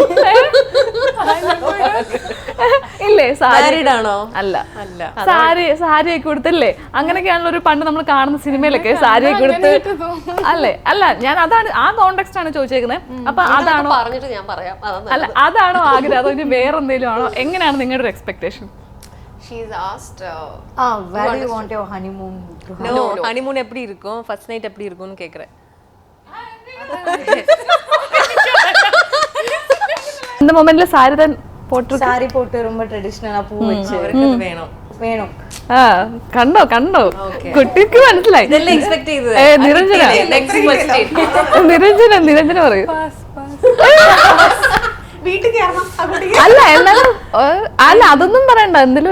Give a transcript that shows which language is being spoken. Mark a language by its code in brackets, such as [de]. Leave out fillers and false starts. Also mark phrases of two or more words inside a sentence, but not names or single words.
[ml] ഇല്ലേ? സാരി ആണോ? അല്ല, സാരിയൊക്കെ കൊടുത്തല്ലേ? അങ്ങനെയൊക്കെയാണല്ലോ ഒരു പണ്ട് നമ്മൾ കാണുന്ന സിനിമയിലൊക്കെ സാരിയൊക്കെ കൊടുത്ത് അല്ലേ? അല്ല, ഞാൻ അതാണ് ആ കോണ്ടെക്സ്റ്റ് ആണ് ചോദിച്ചേക്കുന്നത്. അപ്പൊ അതാണോ പറഞ്ഞിട്ട് ഞാൻ പറയാം. അല്ല, അതാണോ ആഗ്രഹം, അതോ ഇനി വേറെ എന്തെങ്കിലും ആണോ? എങ്ങനെയാണ് നിങ്ങളുടെ ഒരു എക്സ്പെക്ടേഷൻ? [en] She's asked Where do you want your honeymoon to happen? No, honeymoon [ta] எப்படி இருக்கும், [en] first night [ta] எப்படி இருக்கும்னு கேக்குறேன். இந்த மொமெண்ட்ல சாரி தான் போட்டு [ml] സാരി പോട്ട് ரொம்ப ട്രഡീഷണൽ ആ പൂ വെച്ച് അവർക്ക് അത് വേണം. വേണം. കണ്ടോ കുട്ടിക്ക് മനസ്സിലായി. ഇതെല്ലാം എക്സ്പെക്ട് ചെയ്തത്. നിരഞ്ജന നിരഞ്ജന പറയൂ. അല്ല, എന്നാലും അല്ല, അതൊന്നും പറയണ്ട. എന്തെങ്കിലും